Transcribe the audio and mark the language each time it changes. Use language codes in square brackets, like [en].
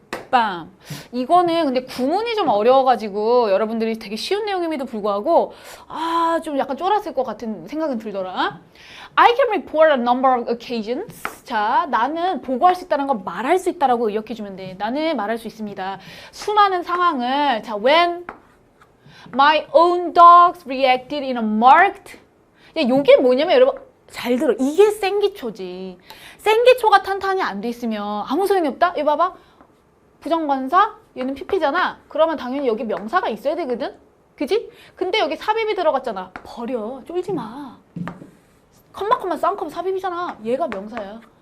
[ko] 빰. 이거는 근데 구문이 좀 어려워가지고 여러분들이 되게 쉬운 내용임에도 불구하고 좀 약간 쫄았을 것 같은 생각은 들더라. [en] I can report a number of occasions. [ko] 자, 나는 보고할 수 있다는 건 말할 수 있다라고 의역해주면 돼. 나는 말할 수 있습니다. 수많은 상황을 자, [en] when my own dogs reacted in a marked. [ko] 요게 뭐냐면 여러분 잘 들어. 이게 생기초지. 생기초가 탄탄히 안 돼 있으면 아무 소용이 없다? 이거 봐봐. 부정관사, 얘는 PP잖아. 그러면 당연히 여기 명사가 있어야 되거든? 그지? 근데 여기 삽입이 들어갔잖아. 버려. 쫄지 마. 컴마 쌍컴 삽입이잖아. 얘가 명사야.